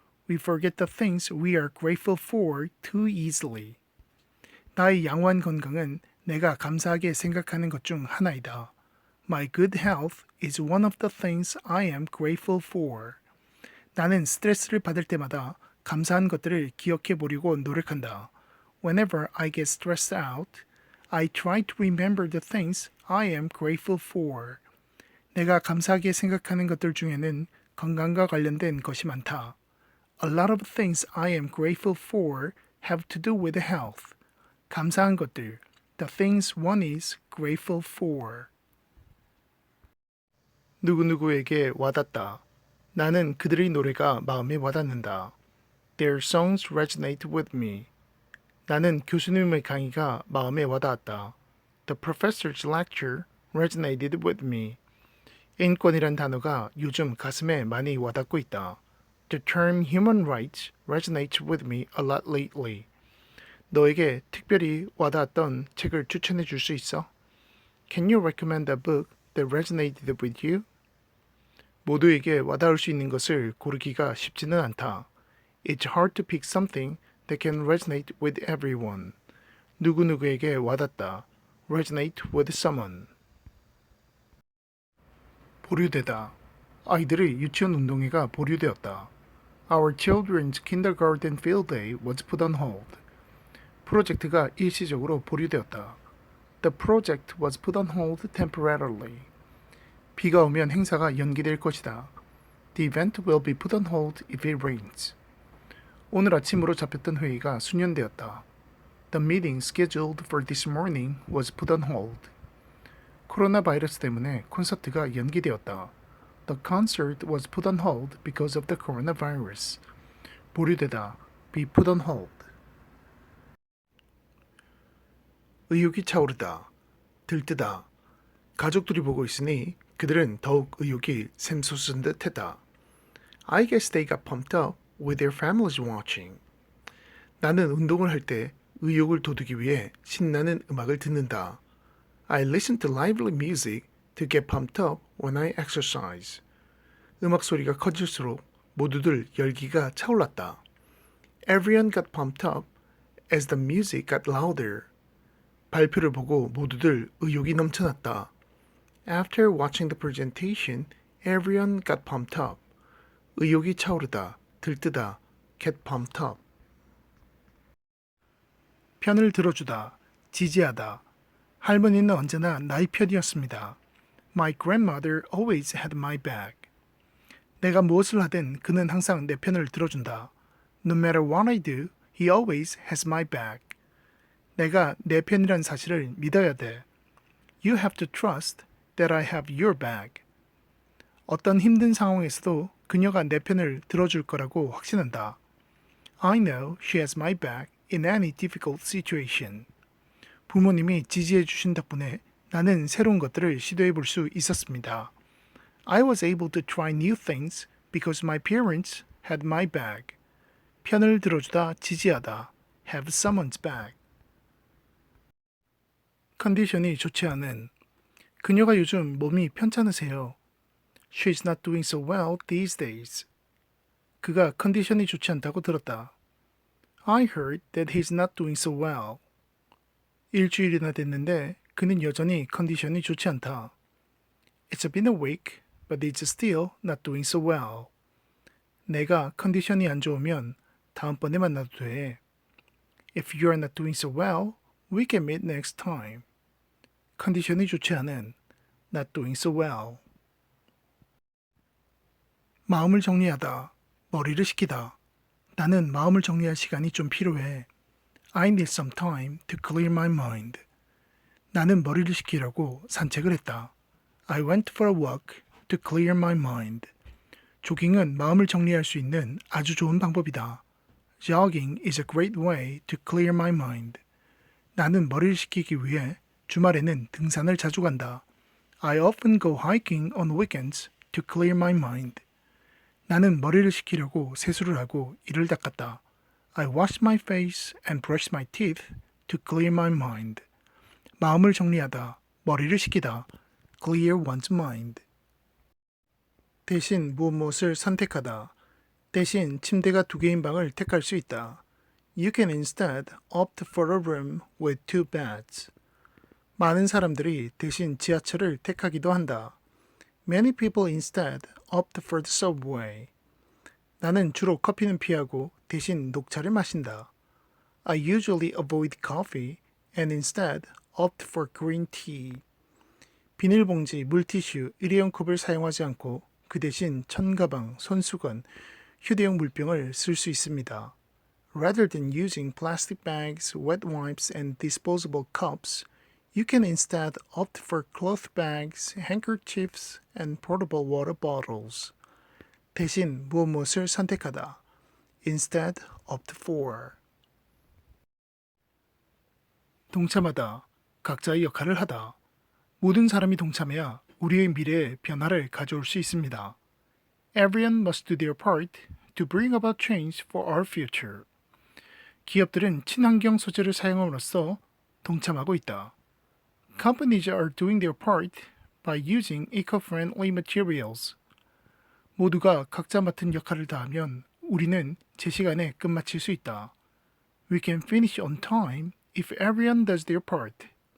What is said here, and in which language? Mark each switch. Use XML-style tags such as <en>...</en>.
<en>We forget the things we are grateful for too easily.</en> <ko>나의 양호한 건강은 내가 감사하게 생각하는 것 중 하나이다.</ko> <en>My good health is one of the things I am grateful for.</en> <ko>나는 스트레스를 받을 때마다 감사한 것들을 기억해 보려고 노력한다.</ko> <en>Whenever I get stressed out, I try to remember the things I am grateful for.</en> <ko>내가 감사하게 생각하는 것들 중에는 건강과 관련된 것이 많다.</ko> <en>A lot of things I am grateful for have to do with health.</en> <ko>감사한 것들,</ko> <en>the things one is grateful for.</en> <ko>누구누구에게 와닿다. 나는 그들의 노래가 마음에 와닿는다.</ko> <en>Their songs resonate with me.</en> <ko>나는 교수님의 강의가 마음에 와닿았다.</ko> <en>The professor's lecture resonated with me.</en> <ko>인권이란 단어가 요즘 가슴에 많이 와닿고 있다.</ko> <en>The term human rights resonates with me a lot lately.</en> <ko>너에게 특별히 와닿았던 책을 추천해 줄 수 있어?</ko> <en>Can you recommend a book that resonated with you?</en> <ko>모두에게 와닿을 수 있는 것을 고르기가 쉽지는 않다.</ko> <en>It's hard to pick something that can resonate with everyone.</en> <ko>누구누구에게 와닿다.</ko> <en>Resonate with someone.</en> <ko>보류되다. 아이들의 유치원 운동회가 보류되었다.</ko> <en>Our children's kindergarten field day was put on hold.</en> <ko>프로젝트가 일시적으로 보류되었다.</ko> <en>The project was put on hold temporarily.</en> <ko>비가 오면 행사가 연기될 것이다.</ko> <en>The event will be put on hold if it rains.</en> <ko>오늘 아침으로 잡혔던 회의가 수년되었다.</ko> <en>The meeting scheduled for this morning was put on hold.</en> <ko>코로나 바이러스 때문에 콘서트가 연기되었다.</ko> <en>The concert was put on hold because of the coronavirus.</en> <ko>보류되다.</ko> <en>Be put on hold.</en> <ko>의욕이 차오르다. 들뜨다. 가족들이 보고 있으니 그들은 더욱 의욕이 샘솟은 듯 했다.</ko> <en>I guess they got pumped up with their families watching.</en> <ko>나는 운동을 할 때 의욕을 돋우기 위해 신나는 음악을 듣는다.</ko> <en>I listen to lively music to get pumped up when I exercise.</en> <ko>음악 소리가 커질수록 모두들 열기가 차올랐다.</ko> <en>Everyone got pumped up as the music got louder.</en> <ko>발표를 보고 모두들 의욕이 넘쳐났다.</ko> <en>After watching the presentation, everyone got pumped up.</en> <ko>의욕이 차오르다, 들뜨다,</ko> <en>get pumped up.</en> <ko>편을 들어주다, 지지하다. 할머니는 언제나 나의 편이었습니다.</ko> <en>My grandmother always had my back.</en> <ko>내가 무엇을 하든 그는 항상 내 편을 들어준다.</ko> <en>No matter what I do, he always has my back.</en> <ko>내가 내 편이란 사실을 믿어야 돼.</ko> <en>You have to trust that I have your back.</en> <ko>어떤 힘든 상황에서도 그녀가 내 편을 들어줄 거라고 확신한다.</ko> <en>I know she has my back in any difficult situation.</en> <ko>부모님이 지지해 주신 덕분에 나는 새로운 것들을 시도해 볼 수 있었습니다.</ko> <en>I was able to try new things because my parents had my back.</en> <ko>편을 들어주다, 지지하다.</ko> <en>Have someone's back.</en> <ko>컨디션이 좋지 않은. 그녀가 요즘 몸이 편찮으세요.</ko> <en>She's not doing so well these days.</en> <ko>그가 컨디션이 좋지 않다고 들었다.</ko> <en>I heard that he's not doing so well.</en> <ko>일주일이나 됐는데 그는 여전히 컨디션이 좋지 않다.</ko> <en>It's been a week, but it's still not doing so well.</en> <ko>내가 컨디션이 안 좋으면 다음번에 만나도 돼.</ko> <en>If you're not doing so well, we can meet next time.</en> <ko>컨디션이 좋지 않은</ko> <en>not doing so well.</en> <ko>마음을 정리하다, 머리를 식히다. 나는 마음을 정리할 시간이 좀 필요해.</ko> <en>I need some time to clear my mind.</en> <ko>나는 머리를 식히려고 산책을 했다.</ko> <en>I went for a walk to clear my mind.</en> <ko>조깅은 마음을 정리할 수 있는 아주 좋은 방법이다.</ko> <en>Jogging is a great way to clear my mind.</en> <ko>나는 머리를 식히기 위해 주말에는 등산을 자주 간다.</ko> <en>I often go hiking on weekends to clear my mind.</en> <ko>나는 머리를 식히려고 세수를 하고 이를 닦았다.</ko> <en>I wash my face and brush my teeth to clear my mind.</en> <ko>마음을 정리하다, 머리를 식히다.</ko> <en>Clear one's mind.</en> <ko>대신 무엇을 선택하다. 대신 침대가 2개인 방을 택할 수 있다.</ko> <en>You can instead opt for a room with 2 beds.</en> <ko>많은 사람들이 대신 지하철을 택하기도 한다.</ko> <en>Many people instead opt for the subway.</en> <ko>나는 주로 커피는 피하고 대신 녹차를 마신다.</ko> <en>I usually avoid coffee and instead opt for green tea.</en> <ko>비닐봉지, 물티슈, 일회용 컵을 사용하지 않고 그 대신 천가방, 손수건, 휴대용 물병을 쓸 수 있습니다.</ko> <en>Rather than using plastic bags, wet wipes, and disposable cups, you can instead opt for cloth bags, handkerchiefs, and portable water bottles.</en> <ko>대신 무엇을 선택하다.</ko> <en>Instead opt for.</en> <ko>동참하다. 각자의 역할을 하다. 모든 사람이 동참해야 우리의 미래에 변화를 가져올 수 있습니다.</ko> <en>Everyone must do their part to bring about change for our future.</en> <ko>기업들은 친환경 소재를 사용함으로써 동참하고 있다.</ko> <en>Companies are doing their part by using eco-friendly materials.</en> <ko>모두가 각자 맡은 역할을 다하면 우리는 제 시간에 끝마칠 수 있다.</ko> <en>We can finish on time if everyone does their part.</en>